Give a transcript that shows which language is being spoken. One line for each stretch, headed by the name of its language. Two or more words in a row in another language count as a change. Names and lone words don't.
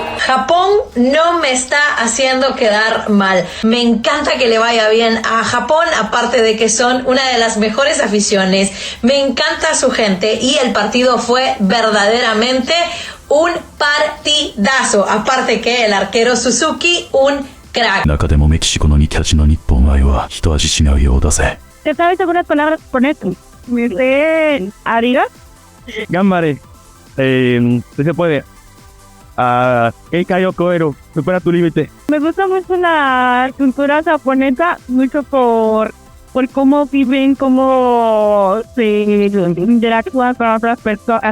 Spanish: Japón no me está haciendo quedar mal. Me encanta que le vaya bien a Japón, aparte de que son una de las mejores aficiones. Me encanta su gente y el partido fue verdaderamente un partidazo. Aparte que el arquero Suzuki, un crack.
Japanese: 中でもメキシコの2キャッチの日本愛は一味違うようだぜ。
Spanish: ¿Te sabes algunas palabras con esto? Me sé ariga. Gambare. Si se puede.
Japanese: 限界を超えろ.
Spanish: Supera tu límite. Me gusta mucho la cultura japonesa, mucho por cómo viven, cómo se interactúan con otras personas.